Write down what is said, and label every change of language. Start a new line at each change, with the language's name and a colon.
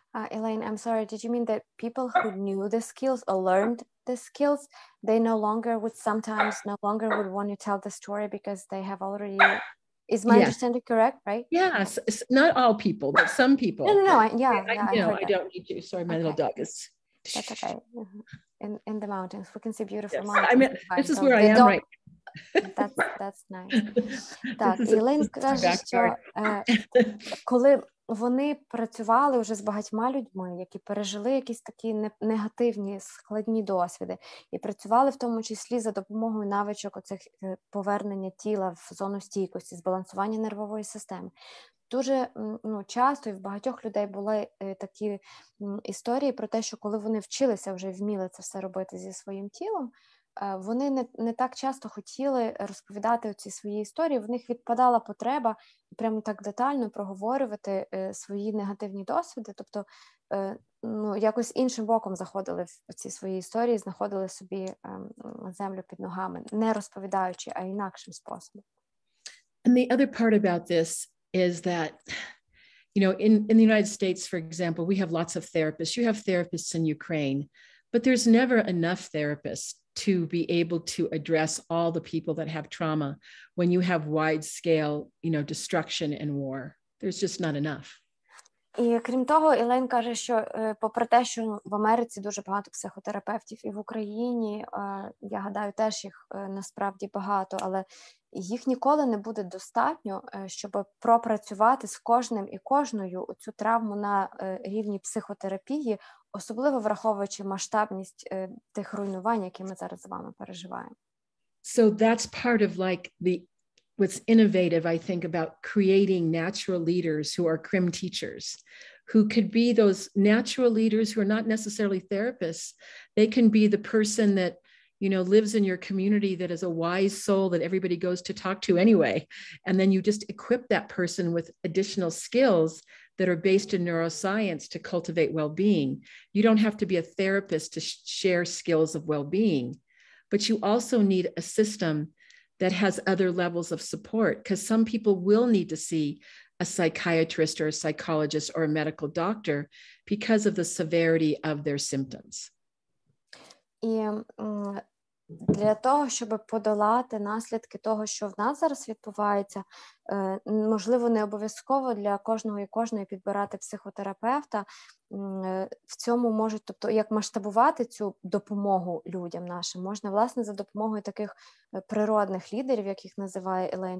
English: Elaine, I'm sorry, did you mean that people who knew the skills or learned the skills, they no longer would want to tell the story because they have already, is my understanding correct, right? Yes, not all people, but some people. No, I don't need to. Sorry, my little dog is. That's okay. In the mountains, we can see beautiful Yes. mountains. I mean, this is where I am right. That's nice.
Ukrainian: Так, Elaine каже, що коли вони працювали вже з багатьма людьми, які пережили якісь такі негативні, складні досвіди, і працювали в тому числі за допомогою навичок оцих повернення тіла в зону стійкості, збалансування нервової системи. Дуже часто і в багатьох людей були такі історії про те, що коли вони вчилися, вже вміли це все робити зі своїм тілом, вони не так часто хотіли розповідати ці свої історії, в них відпадала потреба прямо так детально проговорювати свої негативні досвіди, тобто якось іншим боком заходили в ці свої історії, знаходили собі землю під ногами, не розповідаючи, а інакшим способом.
English: And the other part about this is that, in the United States, for example, we have lots of therapists. You have therapists in Ukraine, but there's never enough therapists to be able to address all the people that have trauma when you have wide scale, destruction and war. There's just not enough.
Ukrainian: І крім того, Елейн каже, що попри те, що в Америці дуже багато психотерапевтів, і в Україні, я гадаю, теж їх насправді багато, але їх ніколи не буде достатньо, щоб пропрацювати з кожним і кожною цю травму на рівні психотерапії, особливо враховуючи масштабність тих руйнувань, які ми зараз з вами переживаємо.
English: So that's part of what's innovative, I think, about creating natural leaders who are CRIM teachers, who could be those natural leaders who are not necessarily therapists. They can be the person that, lives in your community that is a wise soul that everybody goes to talk to anyway. And then you just equip that person with additional skills that are based in neuroscience to cultivate well-being. You don't have to be a therapist to share skills of well-being, but you also need a system that has other levels of support, because some people will need to see a psychiatrist or a psychologist or a medical doctor because of the severity of their symptoms.
Ukrainian: І для того, щоб подолати наслідки того, що в нас зараз відбувається, можливо, не обов'язково для кожного і кожної підбирати психотерапевта. В цьому можуть, тобто, як масштабувати цю допомогу людям нашим, можна, власне, за допомогою таких природних лідерів, яких називає Елейн.